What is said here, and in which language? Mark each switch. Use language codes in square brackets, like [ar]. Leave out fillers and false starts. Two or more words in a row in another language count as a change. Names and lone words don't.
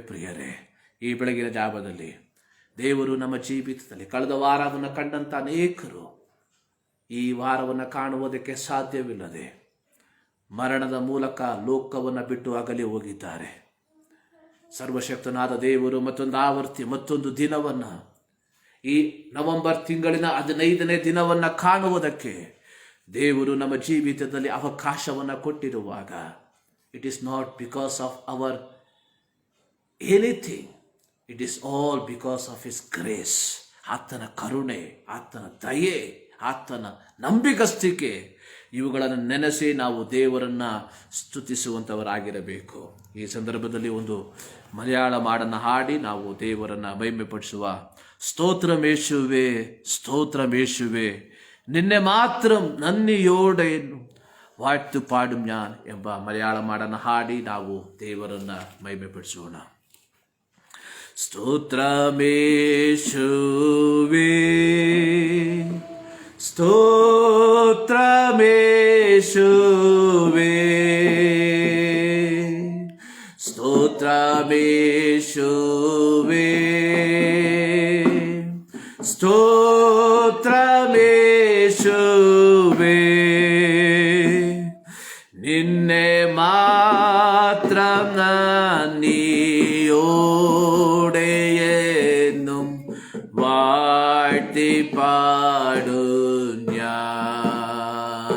[kn] ಪ್ರಿಯರೇ, ಈ ಬೆಳಗಿನ ಜಾವದಲ್ಲಿ ದೇವರು ನಮ್ಮ ಜೀವಿತದಲ್ಲಿ ಕಳೆದ ವಾರವನ್ನು ಕಂಡಂಥ ಅನೇಕರು ಈ ವಾರವನ್ನು ಕಾಣುವುದಕ್ಕೆ ಸಾಧ್ಯವಿಲ್ಲದೆ ಮರಣದ ಮೂಲಕ ಲೋಕವನ್ನು ಬಿಟ್ಟು ಅಗಲಿ ಹೋಗಿದ್ದಾರೆ. ಸರ್ವಶಕ್ತನಾದ ದೇವರು ಮತ್ತೊಂದು ಆವರ್ತಿ, ಮತ್ತೊಂದು ದಿನವನ್ನು, ಈ ನವೆಂಬರ್ ತಿಂಗಳಿನ 15ನೇ ದಿನವನ್ನು ಕಾಣುವುದಕ್ಕೆ ದೇವರು ನಮ್ಮ ಜೀವಿತದಲ್ಲಿ ಅವಕಾಶವನ್ನು ಕೊಟ್ಟಿರುವಾಗ, [en] it is not because of our anything, it is all because of his grace. [kn] ಆತನ ಕರುಣೆ, ಆತನ ದಯೆ, ಆತನ ನಂಬಿಗಸ್ತಿಕೆ, ಇವುಗಳನ್ನು ನೆನೆಸಿ ನಾವು ದೇವರನ್ನು ಸ್ತುತಿಸುವಂಥವರಾಗಿರಬೇಕು. ಈ ಸಂದರ್ಭದಲ್ಲಿ ಒಂದು ಮಲಯಾಳ ಹಾಡನ್ನು ಹಾಡಿ ನಾವು ದೇವರನ್ನು ಮಹಿಮೆಪಡಿಸುವ. [ml] സ്തോത്രമേശുവേ സ്തോത്രമേശുവേ നിന്നെ മാത്രം നന്ദിയോടെയെന്നും വാഴ്ത്തു പാടും ഞാൻ [kn] ಎಂಬ ಮಲಯಾಳ ಹಾಡನ್ನು ಹಾಡಿ ನಾವು ದೇವರನ್ನು ಮಹಿಮೆಪಡಿಸೋಣ. [ml] സ്തോത്രമേശുവേ സ്തോത്രമേശുവേ സ്തോത്രമേശുവേ സ്തോത്രമേശുവേ നിന്നെ മാത്രം നന്ദിയോടെയെന്നും വാഴ്ത്തി പാടും ഞാൻ.